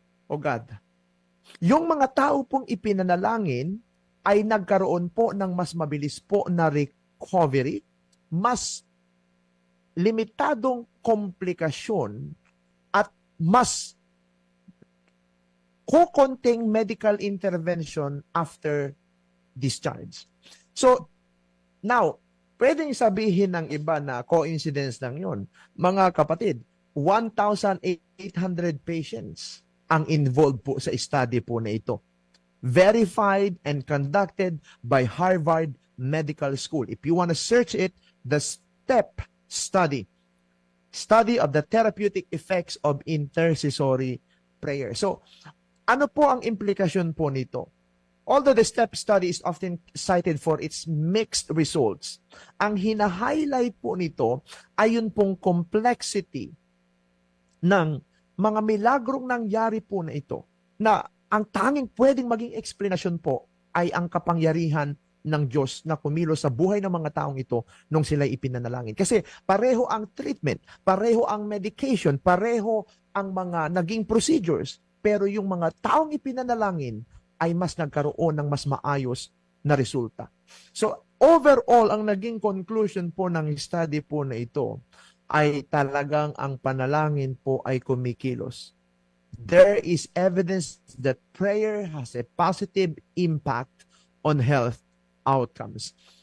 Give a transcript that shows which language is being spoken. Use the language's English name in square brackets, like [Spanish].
[English] O God. [Filipino] Yung mga tao pong ipinanalangin ay nagkaroon po ng mas mabilis po na recovery, mas limitadong komplikasyon, at mas kukonting medical intervention after discharge. So, now, pwedeng sabihin ng iba na coincidence lang yun. Mga kapatid, 1,800 patients ang involved po sa study po na ito. [English] Verified and conducted by Harvard Medical School. If you want to search it, the STEP study. Study of the therapeutic effects of intercessory prayer. [Filipino] So, ano po ang implikasyon po nito? [English] Although the STEP study is often cited for its mixed results, [Filipino] ang hina-highlight po nito ay yun pong complexity ng mga milagrong nangyari po na ito, na ang tanging pwedeng maging explanation po ay ang kapangyarihan ng Diyos na kumilos sa buhay ng mga taong ito nung sila ipinanalangin. Kasi pareho ang treatment, pareho ang medication, pareho ang mga naging procedures, pero yung mga taong ipinanalangin ay mas nagkaroon ng mas maayos na resulta. So, overall, ang naging conclusion po ng study po na ito ay talagang ang panalangin po ay kumikilos. [English] There is evidence that prayer has a positive impact on health outcomes.